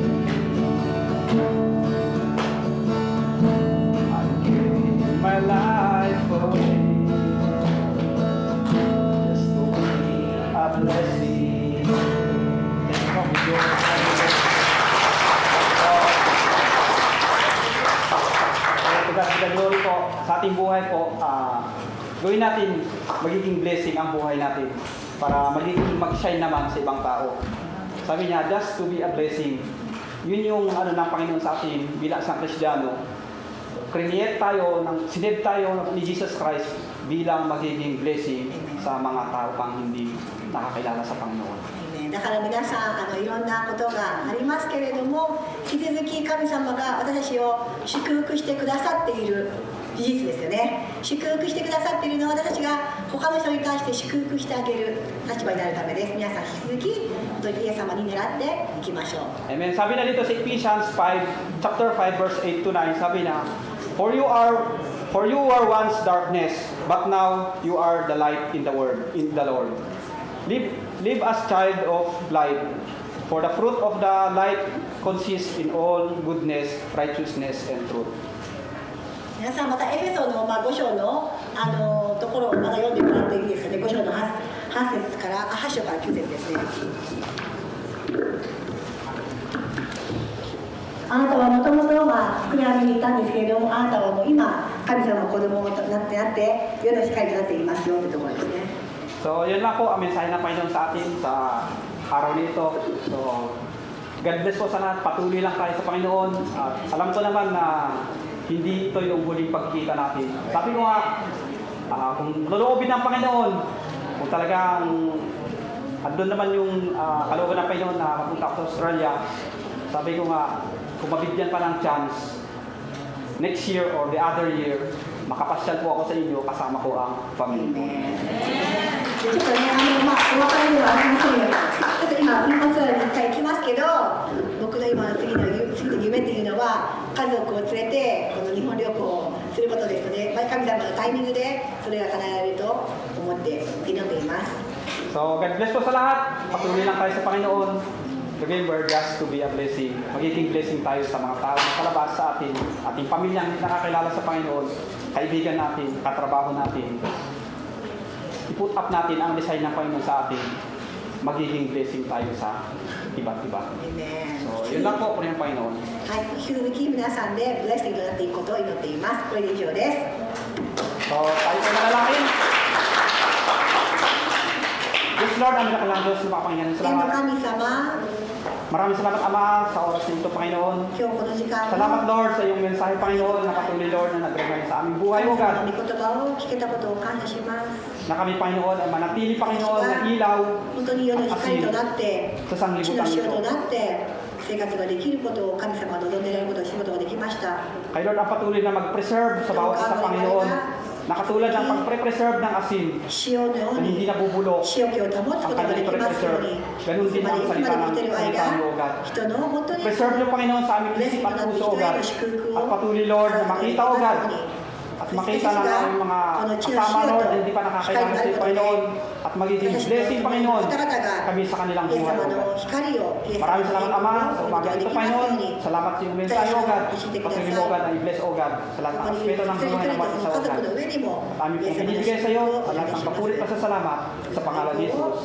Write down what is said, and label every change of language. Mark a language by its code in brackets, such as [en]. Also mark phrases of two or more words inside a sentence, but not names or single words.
[en] I'm giving my life away just to be a blessing. Thank you, to God be the glory [tl] po sa ating buhay po. Gawin natin magiging blessing ang buhay natin para magiging mag-shine naman sa ibang tao. Sabi niya, [en] just to be a blessing. [tl] Yun yung ano ng Panginoon sa atin bilang isang Kristiyano. Create tayo, sinave tayo ni Jesus Christ bilang magiging blessing sa mga tao pang hindi nakakilala sa Panginoon. [ja] だから皆さんいろんなことがありますけれども、引き続き神様が私たちを祝福してくださっている事実ですよね。祝福してくださっているのは私たちが他の人に対して祝福してあげる立場になるためです。皆さん引き続き本当にイエス様に狙っていきましょう。 [tl] Amen. Sabi na dito sa Ephesians 5, [en] chapter 5, verse 8 to 9, [tl] sabi na, [en] For you were once darkness, but now you are the light in the Lord. Live as child of light, for the fruit of the light consists in all goodness, righteousness, and truth. [ja] 皆さんまたエフェソの5章のところをまた読んでもらっていいですかね。5章の8節から8章から9節ですね。あなたはもともとは暗闇にいたんですけれども、あなたはもう今神様の子供となって世の光となっていますよというところですね。 [tl] So, yun lang po ang mensahe ng Panginoon sa atin sa araw nito. So, [en] God bless [tl] po sa lahat. Patuloy lang tayo sa Panginoon. At alam ko naman na hindi ito yung huling pagkikita natin. Sabi ko nga, kung loloobin ng Panginoon, kung talagang andun naman yung kalooban ng Panginoon na mapunta ako sa Australia, sabi ko nga, kung mabigyan pa ng chance, [en] next year or the other year, [tl] makapasyal po ako sa inyo, kasama ko ang pamilya ko. [ja] ちょっとね、お別れではありませんよ。ちょっと今、一発は1回行きますけど、僕の今の次の夢というのは、家族を連れて、この日本旅行をすることですので、神様のタイミングでそれが叶えられると思って祈っています。 [tl] So, [en] God bless [tl] po sa lahat. Patuloy lang tayo sa Panginoon. [en] Remember, just to be a blessing. [tl] Magiging blessing tayo sa mga tao na kalabas sa atin, ating pamilyang nakakilala sa Panginoon, kaibigan natin, katrabaho natin. I-put up natin ang design ng Panginoon sa atin. Magiging blessing tayo sa iba't iba. Amen. So, yun lang po po ng Panginoon. [ja] はい、引き続き皆さんでブレスティングとなっていくことを祈っています。これで以上です。 [tl] So, tayo po manalangin. [en] Yes, Lord, [tl] ang nakalang Diyos na makapangyarihan. [ja] 天の [tl] Salamat. [ja] 神様、 [tl] Maraming salamat, Ama, sa oras nito, Panginoon. [ja] 今日この時間 [tl] Salamat, Lord, sa iyong mensahe, Panginoon, na patuloy, Lord, na nag-regay sa aming buhay, O [ja] 神様 [tl] God. [ja] の御言葉を聞けたことを感謝します。 [tl] Na kami, Panginoon, ay manatili, Panginoon, na ilaw [ja] 本当に世の光となって [tl] sa [ja] 地 [tl] sanglibutan [ja] の塩と [tl] nito. [ja] なって生活ができることを神様が望んでいられることを知ることができました。 [tl] Kay Lord, ang patuloy na mag-preserve sa bawat isa, Panginoon, na katulad ng pag-preserve ng asin [ja] 塩のよう [tl] na hindi [ja] に [tl] nabubulok. [ja] 塩気を保つ [tl] Ang [ja] ことがで [tl] kanyang [ja] きますよう [tl] preserve. [ja] に、 [tl] Ganun [ja] いつ [tl] din [ja] ま [tl] ang [ja] でいつまで [tl] salita [ja] 生きてい [tl] ng [ja] る [tl] salita [ja] 間 [tl] mo, [en] O God. [ja] 人の本当に [tl] Preserve niyo, Panginoon, sa aming isip at puso, [en] O God. [tl] At patuloy, Lord, na makita, [en] O God, [tl] at makita na ang mga kasama, Lord, na hindi pa nakakailangan sa iyo, Panginoon, at magiging blessing, Panginoon, kami sa kanilang [ja] イエス [tl] buhay, [ja] 様 [en] O God. [ja] の光をイエス様 [tl] Maraming [ja] の [tl] salamat, Ama, sa [ja] 光 [tl] umaga [ja] がで [tl] ito, [ja] きますよう [tl] Panginoon. [ja] に [tl] Salamat sa iyong mensahe, [en] O God. [tl] Patuloy, [en] O God, [tl] na i-bless, [en] O God, [tl] sa lahat ng [ja] ここに [tl] aspeto ng [ja] 一人 [tl] buhay [ja] 一 [tl] ng [ja] 人 [tl] bawat [ja] の [tl] isa, [ja] 家 [tl] O [ja] 族 [tl] God. [ja] の上にも [tl] At aming [ja] イエ [tl] pong [ja] ス様の [tl] binibigay sa [ja] 祝 [tl] iyo [ja] 福をお [tl] at [ja] 願 [tl] lahat [ja] い [tl] ng [ja] します。 [tl] kapulit pa sa salamat sa pangalan ni [ja] イ [tl] Jesus.